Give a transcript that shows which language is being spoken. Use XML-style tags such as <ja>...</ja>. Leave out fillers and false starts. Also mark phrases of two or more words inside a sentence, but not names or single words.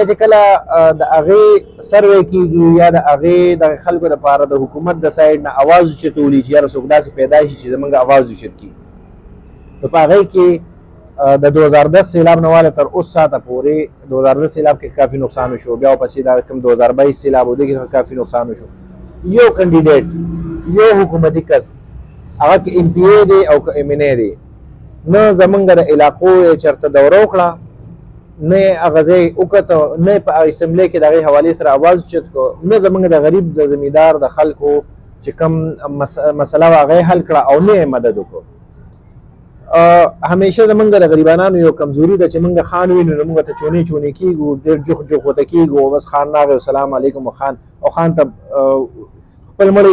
<ps>چې کله د هغې سروې کېږي یا د هغې دغه خلکو دپاره د حکومت د سایډ نه اواز اوچتولي چې یاره څوک داسې پیدا شي چې زموږ اواز اوچت کړي نو په هغې کې د 2010 سیلاب نه واله تر اوس ساعته پورې 2010 سیلاب کې کافي نقصان وشو بیا ورپسې دا کوم 2022 سیلاب و دې کې کافي نقصان وشو یو کینډیډیټ یو حکومتي کس هغه که ایم پی ای دی او که ایم این ای دی نه زمونږ د علاقو یې چېرته دوره وکړه نه یې هغه ځای وکته نه یې په اسمبلی کې د هغې حوالې سره اواز اوچت کړو نه زمونږ د غریب د زمیندار د خلکو چې کوم مسله وه هغه یې حل کړه او نه یې مدد وکړو همیشه زمونږ د غریبانانو یو کمزوري ده چې مونږ خان وینو نو مونږ ته چونې چونې کېږو ډېر جوخ جوخ ورته کېږو بس خان راغی</ps> <ar>السلام علیکم</ar> <ps>خان او خان ته خپل مړی</ps>